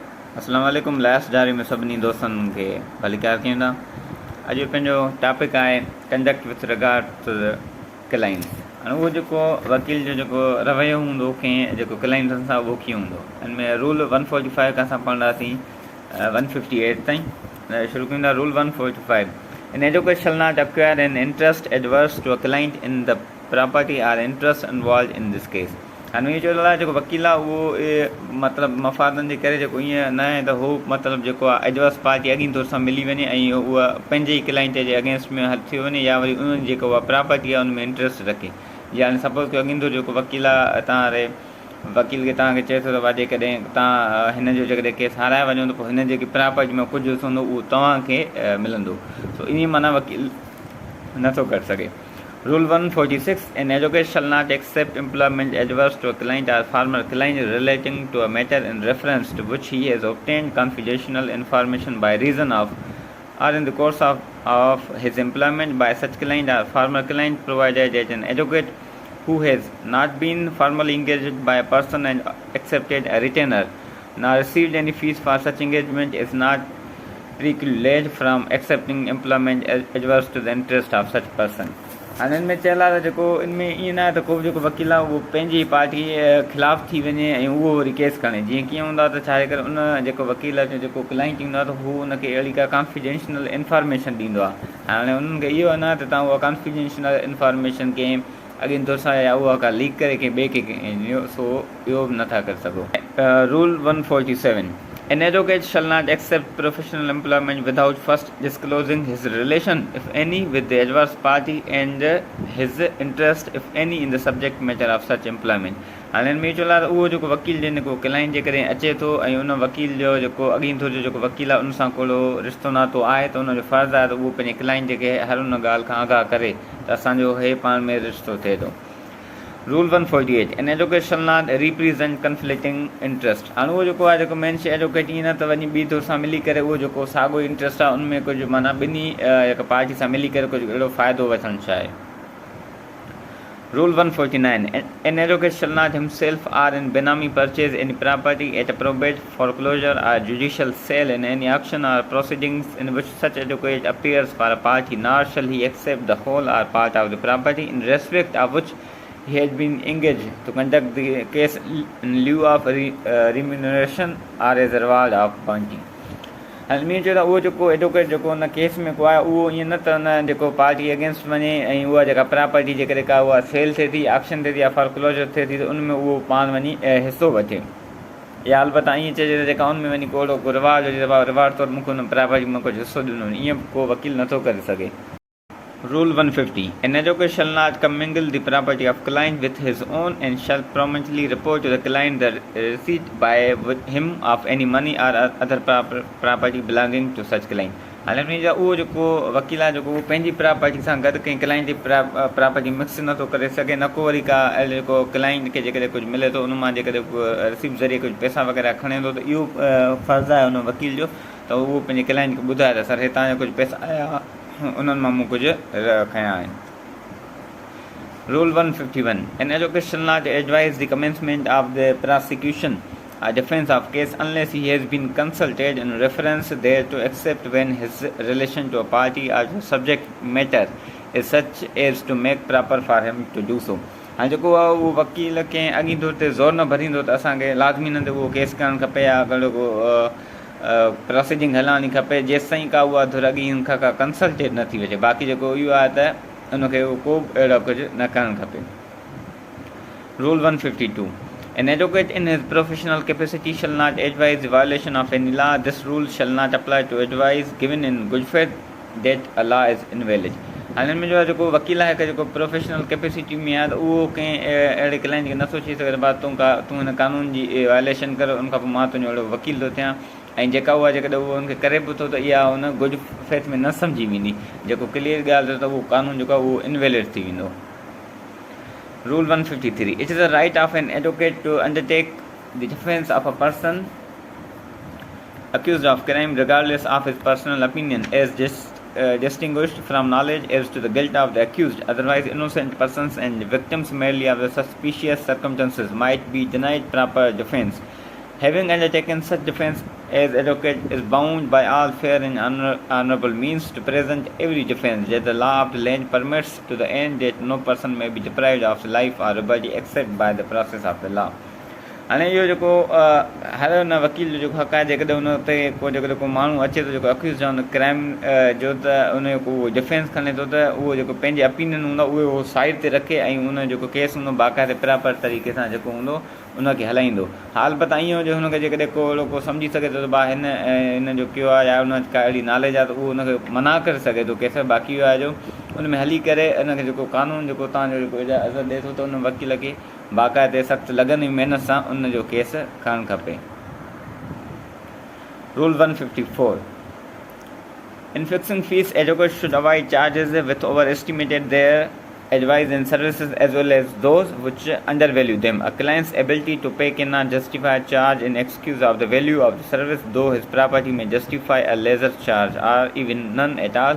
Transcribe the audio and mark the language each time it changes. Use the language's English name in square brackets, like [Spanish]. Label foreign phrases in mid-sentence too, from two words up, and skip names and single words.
[Arabic] السلام عليكم. [Sindhi] लास्ट जारी में सभिनी दोस्तनि खे भली कार कयूं था। अॼु पंहिंजो टॉपिक आहे [English] conduct with regard to the clients. [Sindhi] हाणे उहो जेको वकील जो जेको रवैयो हूंदो कंहिं जेको क्लाइंटनि सां उहो कीअं हूंदो। हिन में रूल 145 खां असां पढ़ंदासीं 158 ताईं। शुरू कयूं था। [English] रूल 145, in education shall not acquire an interest adverse to a client in the property or interest involve in this case. [Sindhi] हाणे इहो चयो आहे जेको वकील आहे उहो मतिलबु मफ़ादनि जे करे जेको ईअं न आहे त हू मतिलबु जेको आहे एडवर्स पार्टी अॻियां तौर सां मिली वञे ऐं उहा पंहिंजे ई क्लाइंट जे अगेंस्ट में हली थी वञे या वरी उन्हनि जेको उहा प्रॉपर्टी आहे उन में इंट्रस्ट रखे। या हाणे सपोज़ कयो अॻियां तौर जेको वकील आहे तव्हां वकील खे तव्हांखे चए थो त भाई जेकॾहिं तव्हां हिन जो जेकॾहिं केस हाराए वञो त पोइ हिन जेकी प्रॉपर्टी में कुझु हूंदो उहो तव्हांखे मिलंदो। सो इन माना वकील नथो करे सघे। [English] Rule 146, an advocate shall not accept employment adverse to a client or former client relating to a matter in reference to which he has obtained confidential information by reason of or in the course of his employment by such client or former client, provided that an advocate who has not been formally engaged by a person and accepted a retainer nor received any fees for such engagement is not precluded from accepting employment adverse to the interest of such person. [Sindhi] हाणे हिन में चयल आहे त जेको इनमें ईअं न आहे त को बि जेको वकील आहे उहो पंहिंजी पार्टी ख़िलाफ़ु थी वञे ऐं उहो वरी केस खणे। जीअं कीअं हूंदो आहे त छा आहे करे उन जेको वकील जो जेको क्लाइंट हूंदो आहे त हू उनखे अहिड़ी का [English] confidential information [Sindhi] ॾींदो आहे। हाणे उन्हनि खे इहो न त तव्हां उहा [English] confidential information [Sindhi] कंहिं अॻियां तौर सां या उहा का लीक करे कंहिं ॿिए खे ॾियो। सो इहो बि नथा करे सघो। [English] रूल 147, an advocate shall not accept professional employment without first disclosing his relation, if any, with the adverse party and his interest, if any, in the subject matter of such employment. [Sindhi] हाणे हिन में चयो आहे त उहो जेको वकील जेको क्लाइंट जे करे अचे थो ऐं उन वकील जो जेको अॻियां थो जेको वकील आहे उन सां कोड़ो रिश्तो नातो आहे त उनजो फ़र्ज़ु आहे त उहो पंहिंजे क्लाइंट जेके हर उन ॻाल्हि खां आगाह करे त असांजो हे पाण में रिश्तो थिए थो। [English] Rule 148, an advocate shall not represent conflicting interest. [Sindhi] हाणे उहो जेको आहे जेको मेन शइ एडवोकेट ईअं न त वञी ॿी तौर सां मिली करे उहो जेको साॻियो इंट्रस्ट आहे उनमें कुझु माना ॿिन्ही हिकु पार्टी सां मिली करे कुझु अहिड़ो फ़ाइदो वठणु चाहे। [English] Rule 149, an advocate shall not himself or in benami purchase any property at a probate, foreclosure or judicial sale in any auction or proceedings in which such advocate appears for a party, nor shall he accept the whole or part of the property in respect of which he has been engaged to conduct the case in lieu of remuneration or as a reward of bounty. [Sindhi] हाणे मीं चयो त उहो जेको एडवोकेट जेको हुन केस में को आहे उहो ईअं न त हुन जेको [English] party against [Sindhi] वञे ऐं उहा जेका प्रॉपर्टी जेकॾहिं का उहा सेल थिए थी, ऑक्शन थिए थी या फॉरक्लोजर थिए थी त उनमें उहो पाण वञी हिसो वठे। या अलबत्ता ईअं चइजे त जेका उनमें वञी को रिवार्ड हुजे त रिवार्ड तौरु मूंखे हुन प्रॉपर्टी में कुझु हिसो ॾिनो, ईअं को वकील नथो करे सघे। [English] Rule 150, an advocate shall not commingle the property of client with his own and shall promptly report to the client the receipt by him of any money or other property belonging to such client. [Sindhi] हाणे हुन जा उहो जेको वकील आहे जेको उहो पंहिंजी प्रॉपर्टी सां गॾु कंहिं क्लाइंट जी प्रॉपर्टी मिक्स नथो करे सघे, न को वरी का जेको क्लाइंट खे जेकॾहिं कुझु मिले थो उन मां जेकॾहिं रिसीप्ट ज़रिए कुझु पैसा वग़ैरह खणे थो त इहो फ़र्ज़ु आहे हुन वकील जो त उहो पंहिंजे क्लाइंट खे ॿुधाए त सर हितां जा कुझु पैसा आया उन्हनि मां मूं कुझु खयां आहिनि। [English] Rule 151, an advocate shall not advise the commencement of the prosecution or defense of case unless he has been consulted in reference thereto, except when his relation to a party or to subject matter is such as to make proper for him to do so. [Sindhi] हाणे जेको आहे उहो वकील कंहिं अॻी तौर ते ज़ोर न भरींदो त असांखे लाज़मी न त उहो केस करणु खपे या अगरि को प्रोसीडिंग हलाइणी खपे जेसि ताईं का उहा धुर अॻी हिन खां का कंसल्टेट न थी वञे। बाक़ी जेको इहो आहे त उनखे को बि अहिड़ो कुझु न करणु खपे। [English] Rule 152, an advocate in his professional capacity shall not advise the violation of any law. This rule shall not apply to advice given in good faith that a law is invalid. [Sindhi] हाणे हिन में जेको वकील आहे जेको [English] professional capacity [Sindhi] में आहे त उहो कंहिं अहिड़े क्लाइंट खे नथो चई सघे त तूं हिन कानून जी वायलेशन कर, उनखां पोइ मां तुंहिंजो अहिड़ो वकील थो थियां। ऐं जेका उहा जेकॾहिं उहो हुनखे करे बि थो त इहा हुन [English] good faith [Sindhi] में न सम्झी वेंदी, जेको क्लियर ॻाल्हि त उहो कानून जेको आहे उहो इनवेलिड थी वेंदो। [English] Rule 153, it is the right of an advocate to undertake the defense of a person accused of crime regardless of his personal opinion as distinguished from knowledge as to the guilt of the accused. Otherwise innocent persons and victims merely of the suspicious circumstances might be denied proper defense. Having undertaken such defense, as advocate is bound by all fair and honorable means to present every defense that the law of the land permits, to the end that no person may be deprived of life or liberty except by the process of the law. [Sindhi] हाणे इहो जेको हर हुन वकील जो जेको हक़ आहे, जेकॾहिं हुन ते को जेको माण्हू अचे थो जेको अक्यूज़ हुन क्राइम जो, त उनजो को डिफेंस खणे थो, त उहो जेको पंहिंजे ओपिनियन हूंदो उहो उहो साइड ते रखे ऐं उन जेको केस हूंदो बाक़ाइदे प्रॉपर तरीक़े सां जेको हूंदो उनखे हलाईंदो। हा अलबत्ता ईअं हुजे हुनखे जेकॾहिं को अहिड़ो को सम्झी सघे थो त भाउ हिन जो कयो आहे या हुन का अहिड़ी नॉलेज आहे त उहो हुनखे मना करे सघे थो केस। बाक़ी इहो आहे जो उन में हली करे उनखे जेको कानून जेको तव्हांजो जेको इजाज़त ॾिए थो त उन वकील खे बाक़ाइदे सख़्तु लगन जी महिनत सां उन जो केस खणणु खपे। [English] रूल 154, in fixing fees, advocates should avoid charges which overestimated their advice and services as well as those which undervalue them. A client's ability to pay cannot justify a charge in excuse of the value of the service, though his property may justify a lesser charge or even none at all.